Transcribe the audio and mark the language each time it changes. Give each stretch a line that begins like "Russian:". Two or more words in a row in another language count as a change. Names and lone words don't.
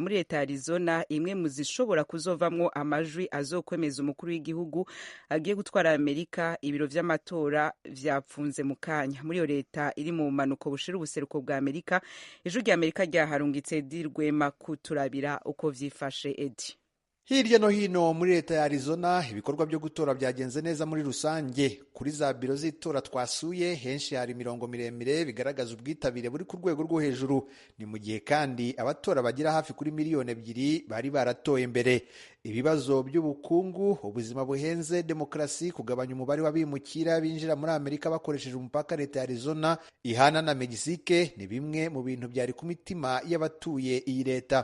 Rundi: Muri Leta ya Arizona imwe mu zishobora kuzovamwo amajwi azokwemeza umukuru w'igihugu agiye gutwara Amerika, ibiro vy'amatora vyapfunze mu kanya. Muri iyo leta iri mu manuko bushira ubuseruko bwa Amerika, ijwi ry'Amerika ryaharungitse dirwema kuturabira uko vyifashe Edi.
Kinyarwanda: Hirya no hino muri leta ya Arizona ibikorwa byo gutora byagenze neza muri rusange. Kuri za biro z'itora twasuye henshi hari imirongo miremire bigaragaza ubwitabire buri ku rwego rwo hejuru. Ni mu gihe kandi abatora bagira hafi kuri miliyoni 2 bari baratoye mbere. Ibibazo by'ubukungu, ubuzima buhenze, demokrasi, kugabanya umubare w'abimukira binjira muri Amerika bakoresheje umupaka leta ya Arizona ihana na Mexique ni bimwe mu bintu byari ku mitima y'abatuye iyi leta.